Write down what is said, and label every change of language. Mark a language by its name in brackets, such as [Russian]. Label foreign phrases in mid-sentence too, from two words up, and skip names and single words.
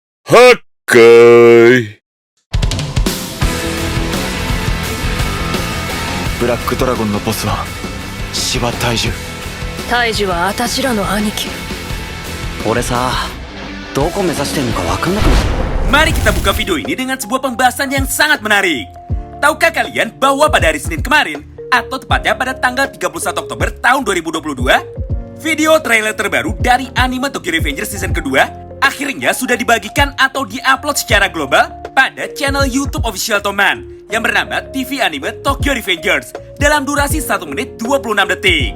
[Japanese] Hakai. ブラックドラゴンのボスは芝大樹。大樹は私らの兄貴。俺さ、どこ目指してんのか分かんなくなっ [Indonesian] Mari kita buka video ini dengan sebuah pembahasan yang sangat menarik. Tahukah kalian bahwa pada hari Senin kemarin, atau tepatnya pada tanggal 31 Oktober tahun 2022, video trailer terbaru dari anime Tokyo Revengers season kedua akhirnya sudah dibagikan atau diupload secara global pada channel YouTube official Toman yang bernama TV Anime Tokyo Revengers dalam durasi 1 menit 26 detik.